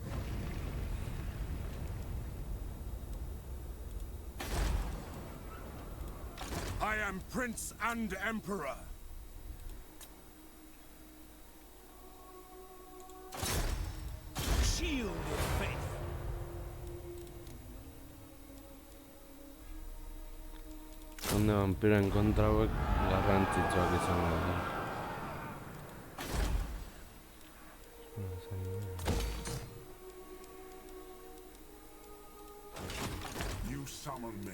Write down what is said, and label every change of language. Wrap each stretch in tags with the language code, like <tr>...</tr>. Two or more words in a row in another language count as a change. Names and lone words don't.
<en>I am Prince and Emperor. Shield of faith.</en> <eu>Onde vampiroen kontra hauek garrantzitsuak izango dira.</eu> <en>You summon me.</en>